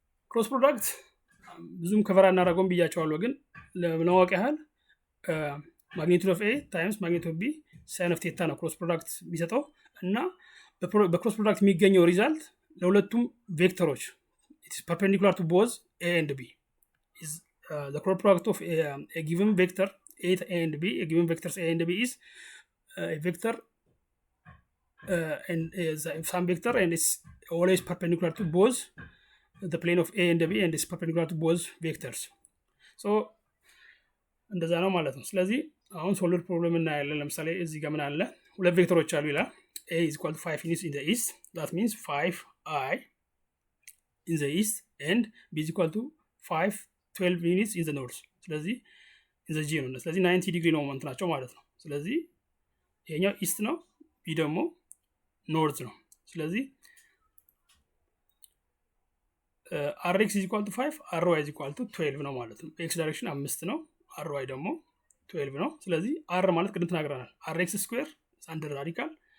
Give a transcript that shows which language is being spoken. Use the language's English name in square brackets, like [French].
[Amharic] ክሮስ ፕሮዳክት ብዙም ከቨር አናደርገውም ብያቸዋለሁ፣ ግን ለማወቅ ያህል ማግኒቱድ ኦፍ ኤ ታይምስ ማግኒቱድ ኦፍ ቢ ሳይን ኦፍ ቴታ ነው ክሮስ ፕሮዳክት የሚሰጠው። እና በክሮስ ፕሮዳክት የሚገኘው ሪዛልት ለሁለቱም ቬክተሮች [English] it is perpendicular to both a and b. Is the cross product of a given vector a and b, a given vectors a and b is a vector and is some vector and it's always perpendicular to both the plane of a and b and it's perpendicular to both vectors. [Amharic] So እንደዛ ነው ማለት ነው። ስለዚህ አሁን ሶልቭድ ፕሮብለም እናያለን። ለምሳሌ እዚህ ጋር ምን አለ? ሁለት ቬክተሮች አሉ ይላል። [English] a is equal to 5 units in the east, that means 5i in the east, and b is equal to 12 units in the north. [Amharic] ስለዚህ in the g ነው። ስለዚህ 90 ዲግሪ ነው እንትናቸው ማለት ነው። ስለዚህ ይሄኛው ኢስት ነው፣ ቢ ደግሞ ኖርዝ ነው። ስለዚህ [English] rx is equal to 5, ry is equal to 12 [Amharic] ነው ማለት ነው። x ዳይሬክሽን 5 ነው፣ ry ደግሞ 12 ነው። ስለዚህ r ማለት ቅድም ተናግረናል rx ስኩዌር አንደር ራዲካል